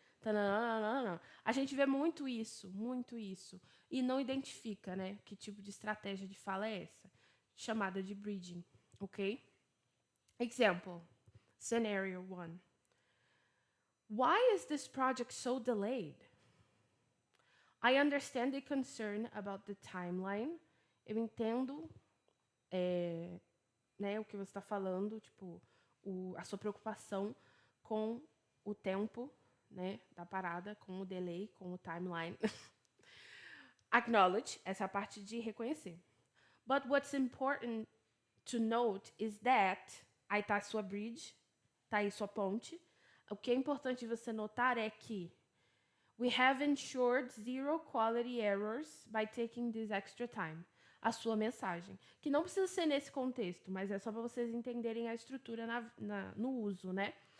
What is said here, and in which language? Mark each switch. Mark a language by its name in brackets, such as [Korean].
[Portuguese] Tananana. A gente vê muito isso, e não identifica, né, que tipo de estratégia de fala é essa, chamada de bridging, ok? [English] Example, scenario 1. Why is this project so delayed? I understand the concern about the timeline. [Portuguese] Eu entendo, né, o que você está falando, tipo, a sua preocupação com o tempo, né, da parada, com o delay, com o timeline. Acknowledge, essa é a parte de reconhecer. [English] But what's important to note is that... [Portuguese] Aí tá a sua bridge, tá aí sua ponte. O que é importante você notar é que [English] we have ensured zero quality errors by taking this extra time. [Portuguese] A sua mensagem. Que não precisa ser nesse contexto, mas é só para vocês entenderem a estrutura no uso, né?